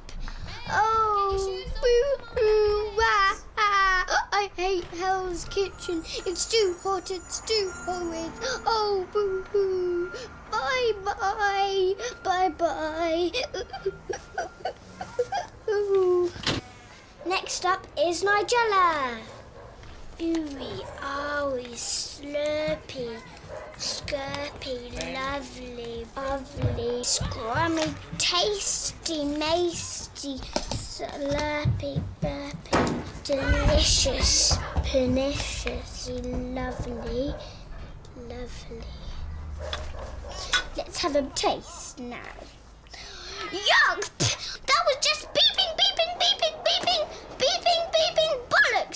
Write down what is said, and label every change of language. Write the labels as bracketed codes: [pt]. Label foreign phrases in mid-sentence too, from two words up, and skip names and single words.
[en] Oh, boo-hoo, wah, ah. I hate Hell's Kitchen. It's too hot, it's too horrid. Oh, boo-hoo. Bye-bye, bye-bye. Next up is Nigella. Ooey, owie, slurpy, skirpy, lovely, lovely, scrummy, tasty, masty, slurpy, burpy, delicious, pernicious, lovely, lovely. Let's have a taste now. Yuck! That was just beeping, beeping, beeping, beeping, beeping, beeping, bollocks!